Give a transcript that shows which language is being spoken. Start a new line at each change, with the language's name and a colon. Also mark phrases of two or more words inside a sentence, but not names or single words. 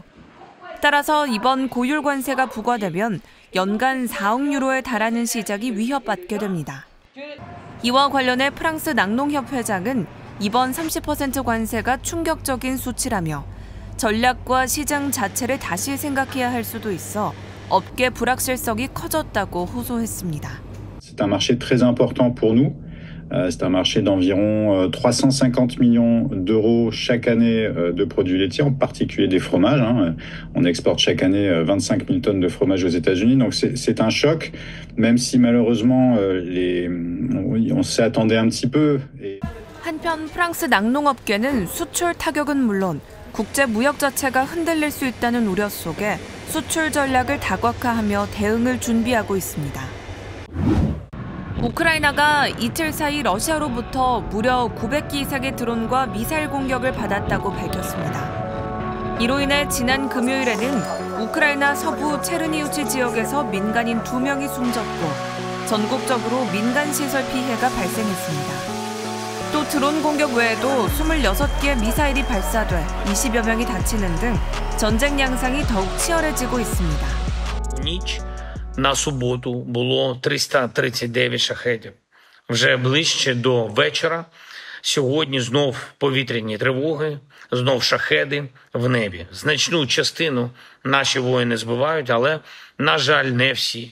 Korean: 따라서 이번 고율 관세가 부과되면 연간 4억 유로에 달하는 시작이 위협받게 됩니다. 이와 관련해 프랑스 낙농협회장은 이번 30% 관세가 충격적인 수치라며 전략과 시장 자체를 다시 생각해야 할 수도 있어 업계 불확실성이 커졌다고 호소했습니다.
French: C'est un marché très important pour nous. C'est un marché d'environ 350 millions d'euros chaque année de produits laitiers, en particulier des fromages. On exporte chaque année 25 000 tonnes de fromage aux États-Unis. Donc c'est un choc, même si malheureusement on s'y attendait un petit peu.
Korean: 한편 프랑스 낙농업계는 수출 타격은 물론 국제 무역 자체가 흔들릴 수 있다는 우려 속에 수출 전략을 다각화하며 대응을 준비하고 있습니다. 우크라이나가 이틀 사이 러시아로부터 무려 900기 이상의 드론과 미사일 공격을 받았다고 밝혔습니다. 이로 인해 지난 금요일에는 우크라이나 서부 체르니우치 지역에서 민간인 2명이 숨졌고 전국적으로 민간시설 피해가 발생했습니다. 또 드론 공격 외에도 26개의 미사일이 발사돼 20여 명이 다치는 등 전쟁 양상이 더욱 치열해지고 있습니다.
Ukrainian: На суботу було 339 шахедів. Вже ближче до вечора. Сьогодні знов повітряні тривоги, знов шахеди в небі. Значну частину наші воїни збивають, але, на жаль, не всі.